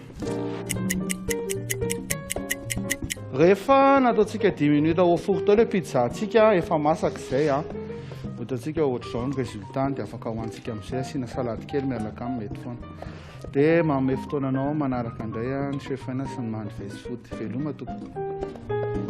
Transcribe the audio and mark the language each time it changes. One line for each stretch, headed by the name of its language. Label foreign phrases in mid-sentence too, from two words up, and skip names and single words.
Malagasy: Rehefa nataontsika
French: 10 minutes au four
Malagasy: tao
French: le pizza
Malagasy: antsika efa masaka izay hitantsika ohatr'izao
French: ny résultat
Malagasy: dia afaka hoantsika amin'izay asiana salade kely miaraka amin'ny mety foana. Dia mahamay fotoananao manaraka indray ny chef sy ny
English: man fast food
Malagasy: veloma tompoko.